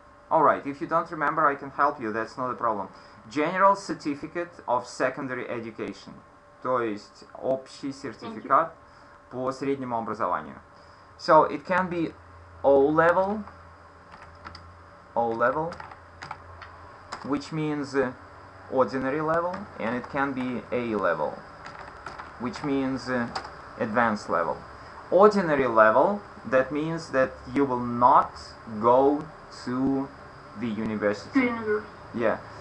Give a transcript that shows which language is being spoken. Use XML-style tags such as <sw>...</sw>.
<en>Alright, if you don't remember, I can help you, that's not a problem. General Certificate of Secondary Education.</en> <ru>То есть, общий сертификат по среднему образованию.</ru> <en>So, it can be O-level, which means ordinary level, and it can be A-level, which means advanced level. Ordinary level, that means that you will not go to the university. Yeah.</en>